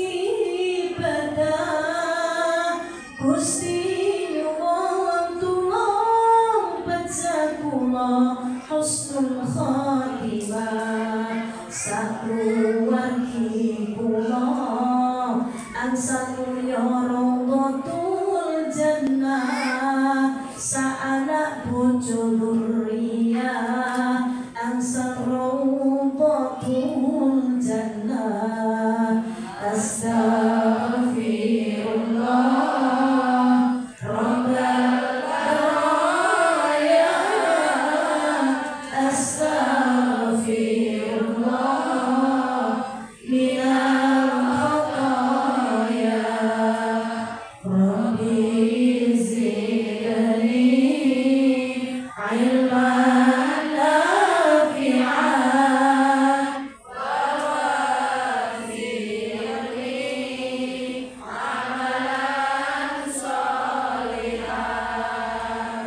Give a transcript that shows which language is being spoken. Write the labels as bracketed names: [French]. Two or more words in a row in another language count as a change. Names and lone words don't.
[Javanese] ngibadah Gusti nyuwun tulung pejah kula [Arabic] حسن الخاتمة [Javanese] sakluwargi kula angsal mulya [Arabic] روضة الجنة [Javanese] saanak bojo dzurriyyah angsal [Arabic] روضة الجنة أستغفر الله رب البرايا أستغفر الله من الخطايا رب زدني علما نافعا وزدني عملا صالحا.